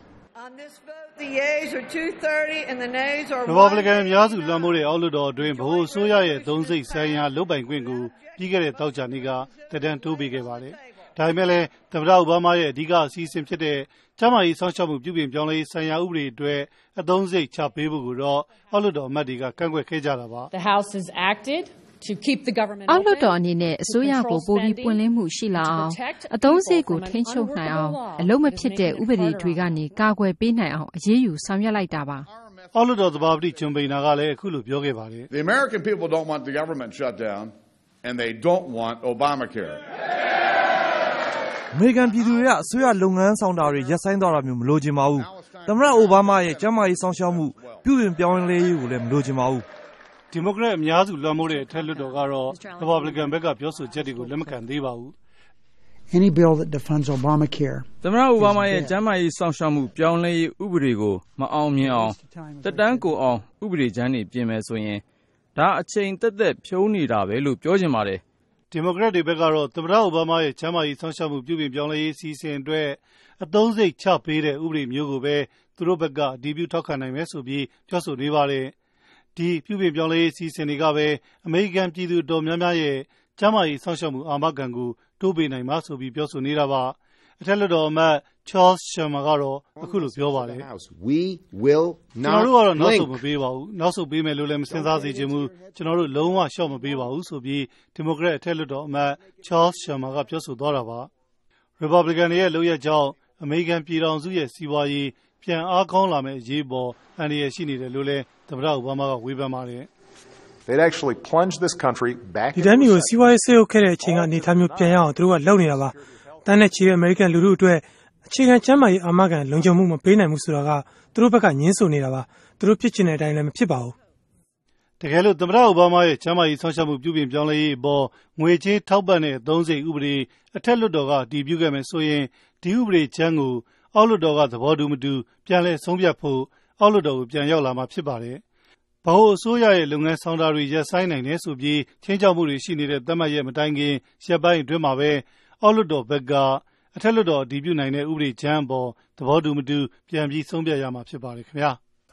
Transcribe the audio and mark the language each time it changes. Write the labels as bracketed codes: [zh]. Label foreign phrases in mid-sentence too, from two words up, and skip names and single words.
[my] Republican အများစုလွှမ်းမိုးတဲ့အောက်လွှတ်တော်အတွင်းဗဟိုအစိုးရရဲ့သုံးစိတ်ဆိုင်ရာလုပ်ပိုင်ခွင့်ကိုပြီးခဲ့တဲ့တောက်ချာနေ့ကတက်တန်းတိုးပေးခဲ့ပါတယ်ဒါပေမဲ့လည်းသမ္မတအိုဘားမားရဲ့အဓိကအစီအစဉ်ဖြစ်တဲ့ကျန်းမာရေးစောင့်ရှောက်မှုပြုပြင်ပြောင်းလဲရေးဆိုင်ရာဥပဒေအတွက်အသုံးစိတ်ချပေးဖို့ကိုတော့အောက်လွှတ်တော်အမတ်တွေကကန့်ကွက်ခဲ့ကြတာပါ [en] The House has acted to keep the government [my] အောက်လွှတ်တော်အနေနဲ့အစိုးရကိုပိုပြီးပွင့်လင်းမှုရှိလာအောင်အသုံးစိတ်ကိုထိန်းချုပ်နိုင်အောင်အလုံးမဖြစ်တဲ့ဥပဒေတွေကနေကာကွယ်ပေးနိုင်အောင်အရေးယူဆောင်ရွက်လိုက်တာပါ အောက်လွှတ်တော်သဘာပတိဂျွန်ဘိနာကလည်းအခုလိုပြောခဲ့ပါတယ် [en] The American people don't want the government shut down and they don't want Obamacare [my] အမေရိကန်ပြည်သူတွေကအစိုးရလုပ်ငန်းဆောင်တာတွေရပ်ဆိုင်းသွားတာမျိုးမလိုချင်ပါဘူး။သမ္မတအိုဘားမားရဲ့ကျန်းမာရေးဆောင်ရှောက်မှုပြုပြင်ပြောင်းလဲရေးကိုလည်းမလိုချင်ပါဘူး ။ဒီမိုကရက်အများစုလွှမ်းမိုးတဲ့အထက်လွှတ်တော်ကတော့ Republican ဘက်ကပြောဆိုချက်တွေကိုလက်မခံသေးပါဘူး။ [en] Any bill that defends Obamacare [my] သမ္မတအိုဘားမားရဲ့ကျန်းမာရေးဆောင်ရှောက်မှုပြောင်းလဲရေးဥပဒေကိုမအောင်မြင်အောင်တက်တန်းကိုအောင်ဥပဒေကြမ်းတွေပြင်မယ်ဆိုရင်ဒါအချိန်သက်သက်ဖြုံးနေတာပဲလို့ပြောချင်ပါတယ်။ ဒီမိုကရက်တွေဘက်ကတော့သမ္မတအိုဘားမားရဲ့ချမ်းမာရေးဆောင်ရှောက်မှုပြုပြင်ပြောင်းလဲရေးအစီအစဉ်အတွက်အသုံးစိတ်ချပေးတဲ့ဥပဒေမျိုးကိုပဲသူတို့ဘက်ကအတည်ပြုထောက်ခံနိုင်မယ်ဆိုပြီးပြောဆိုနေပါတယ်။ဒီပြုပြင်ပြောင်းလဲရေးအစီအစဉ်တွေကပဲအမေရိကန်ပြည်သူတော်များများရဲ့ချမ်းမာရေးဆောင်ရှောက်မှုအာမခံကိုတိုးပေးနိုင်မှာဆိုပြီးပြောဆိုနေတာပါ။အထက်လွှတ်တော်အမတ် Charles Schumer ကတော့အခုလိုပြောပါတယ်။ [en] We will not [my] ကျွန်တော်တို့ကတော့နောက်ဆုတ်မပေးပါဘူး။နောက်ဆုတ်ပေးမယ်လို့လည်းမစဉ်းစားစေချင်ဘူး။ကျွန်တော်တို့လုံးဝရှော့မပေးပါဘူးဆိုပြီးဒီမိုကရက်အထက်လွှတ်တော်အမတ် Charles Schumer ကပြောဆိုသွားတာပါ။ Republican ရဲ့လုပ်ရကြောင်းအမေရိကန်ပြည်ထောင်စုရဲ့စီးပွားရေးပြန်အားကောင်းလာမယ့်အရေးပေါ်အန္တရာယ်ရှိနေတယ်လို့လည်းသမ္မတအိုဘားမားကဝေဖန်ပါတယ်။ [en] They'd actually plunge this country back [my] ဒီတိုင်းမျိုးစီးပွားရေးဆေးရုပ်ခဲ့တဲ့အချိန်ကနေသားမျိုးပြန်ရအောင်သူတို့ကလုပ်နေတာပါ။တန်းနဲ့ချီတဲ့အမေရိကန်လူထုအတွက်အခြေခံကျန်းမာရေးအာမခံလုံခြုံမှုမပေးနိုင်ဘူးဆိုတာကသူတို့ဘက်ကညှင်းဆိုနေတာပါသူတို့ဖြစ်ချင်တဲ့အတိုင်းလည်းမဖြစ်ပါဘူး တကယ်လို့သမ္မတအိုဘားမားရဲ့ကျန်းမာရေးဆောင်ရှောက်မှုပြုပြင်ပြောင်းလဲရေးအပေါ်ငွေကြေးထောက်ပံ့တဲ့အသုံးစိတ်ဥပဒေအထက်လွှတ်တော်ကတည်ပြုခဲ့မယ်ဆိုရင်ဒီဥပဒေချမ်းကိုအောက်လွှတ်တော်ကသဘောတူမတူပြန်လည်ဆုံးဖြတ်ဖို့အောက်လွှတ်တော်ကိုပြန်ရောက်လာမှာဖြစ်ပါတယ်ဗဟိုအစိုးရရဲ့လုပ်ငန်းဆောင်တာတွေရပ်ဆိုင်းနိုင်တယ်ဆိုပြီးချင်းချောက်မှုတွေရှိနေတဲ့သတ်မှတ်ရက်မတိုင်ခင်ရက်ပိုင်းအတွင်းမှာပဲအောက်လွှတ်တော်ဘက်ကအထက်လွှတ်တော်အတည်ပြုနိုင်တဲ့ဥပဒေချမ်းအပေါ်သဘောတူမတူပြန်ပြီးဆုံးဖြတ်ရမှာဖြစ်ပါတယ်ခင်ဗျာ